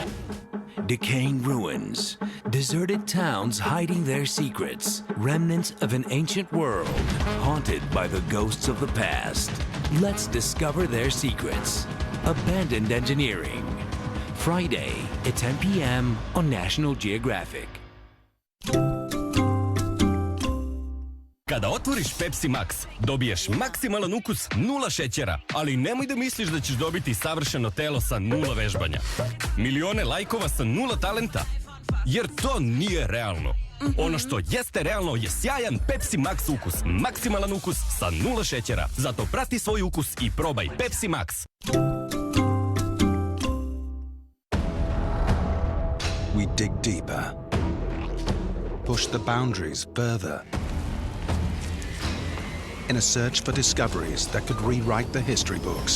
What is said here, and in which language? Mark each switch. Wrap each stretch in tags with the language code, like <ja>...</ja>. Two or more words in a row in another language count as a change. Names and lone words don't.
<en>Decaying ruins, deserted towns hiding their secrets, remnants of an ancient world, haunted by the ghosts of the past. Let's discover their secrets. Abandoned Engineering. Friday at 10 p.m. on National Geographic.</en> <sr>Kada otvoriš Pepsi Max, dobiješ maksimalan ukus, 0 šećera, ali nemoj da misliš da ćeš dobiti savršeno telo sa 0 vežbanja. Milione lajkova sa 0 talenta. Jer to nije realno. Ono što jeste realno je sjajan Pepsi Max ukus. Maksimalan ukus sa 0 šećera. Zato prati svoj ukus i probaj Pepsi Max.</sr> <en>We dig deeper. Push the boundaries further. In a search for discoveries that could rewrite the history books.</en>